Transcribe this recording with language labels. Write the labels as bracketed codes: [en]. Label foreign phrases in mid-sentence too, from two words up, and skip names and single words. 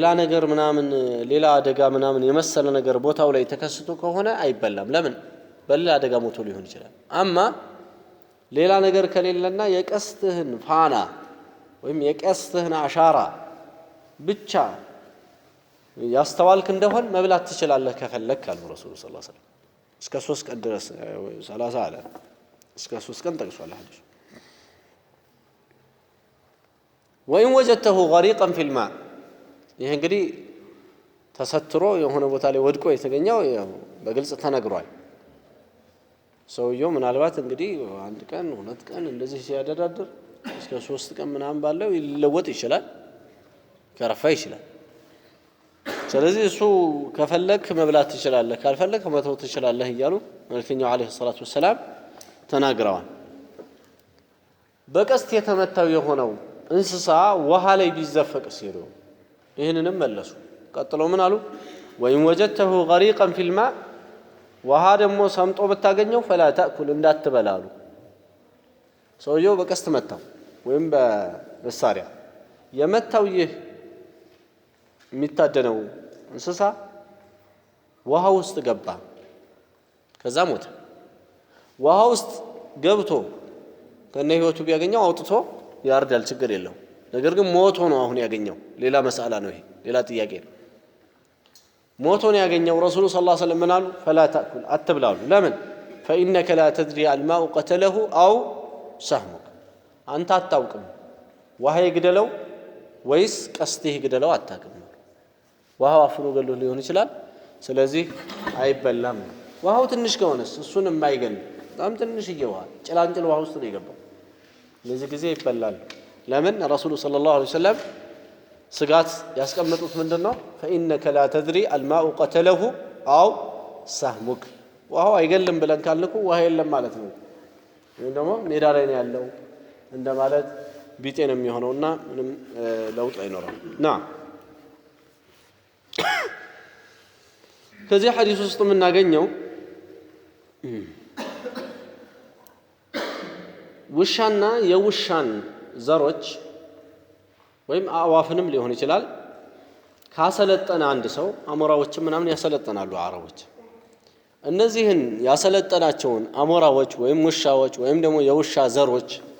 [am] ነገር ምናምን ሌላ አደጋ ምናምን የመሰለ ነገር ቦታው ላይ ተከስቶ ከሆነ አይበላም ለምን በሌላ አደጋ ሞቶ ሊሆን ይችላል አማ ሌላ ነገር ከሌለና የቀስትህን ፋና ወይም የቀስትህን አሻራ ብቻ ያስተዋልክ እንደሆን መብላት ትችላለህ ከፈለክ አሉ ረሱል [ar] صلى الله عليه وسلم [am] እስከ 3 ቀን ድረስ 30 አለ እስከ 3 ቀን ጠቅሷል ሐዲስ [ar] وإن وجدته غريقا في الماء [am] ይሄ እንግዲህ ተሰትሮ የሆነ ቦታ ላይ ወድቆ የተገኘው በግልጽ ተነግሯል ሰውየው ምናልባት እንግዲህ አንድ ቀን ሁለት ቀን እንደዚህ ሲያደራድር እስከ 3 ቀን ምናምን ባለው ይለወጥ ይችላል ከረፋ ይችላል ስለዚህ እሱ ከፈለክ መብላት ትችላለህ ካልፈለክ መተው ትችላለህ ይያሉ መልእክተኛው [ar] عليه الصلاة والسلام [am] ተናግረዋል በቀስት የተመታው የሆነው እንስሳ ውሃ ላይ ቢዘፈቅ ሲሉ ይሄንንም መለሱ ቀጥሎ ምን አሉ ወይም [ar] وجدته غريقا في الماء [am] ውሃ ደግሞ ሰምጦ ብታገኘው [ar] فلا تاكل [am] እንዳትበላሉ ሰውየው በቀስት መታው ወይም በመሳሪያ የመታው ይህ የሚታደነው እንስሳ ውሃ ውስጥ ገባ ከዛ ሞተ ውሃ ውስጥ ገብቶ ከነ ህይወቱ ቢያገኘው አውጥቶ ያርዳል ችግር የለው ነገር ግን ሞቶ ነው አሁን ያገኘው ሌላ መስአላ ነው ይሄ ሌላ ጥያቄ ነው ሞቶ ነው ያገኘው ረሱሉ [ar] صلى الله عليه وسلم [am] ምናሉ [ar] فلا تاكل [am] አትብላሉ ለምን [ar] فانك لا تدري الماء قتله او سهمك [am] አንተ አታውቅም ውሃ ይግደለው ወይስ ቀስትህ ይግደለው አታውቅም ውሃው አፍኖ ገሎ ሊሆን ይችላል ስለዚህ አይበላም ውሃው ትንሽ ከሆነስ እሱን የማይገል በጣም ትንሽ ይገባል ጭላንጭል ውሃ ውስጥ ነው የገባው ለዚህ ጊዜ ይበላል ለምን ረሱሉ [ar] صلى الله عليه وسلم [am] ስጋት ያስቀመጡት ምንድነው [ar] فإنك لا تدري الماء قتله أو سهمك [am] ውሃው አይገልም ብለን ካልንኩ ውሃ የለም ማለት ነው ወይ ደግሞ ሜዳ ላይ ነው ያለው እንደማለት ቢጤ ነው የሚሆነውና ምንም ለውጥ አይኖርም ና ከዚህ ሐዲስ ውስጥ የምናገኘው ውሻና የውሻን ዘሮች ወይም አዋፍንም ሊሆን ይችላል ካሰለጠነ አንድ ሰው አሞራዎችም ምናምን ያሰለጠናሉ አረቦች እነዚህን ያሰለጠናቸውን አሞራዎች ወይም ውሻዎች ወይም ደግሞ የውሻ ዘሮች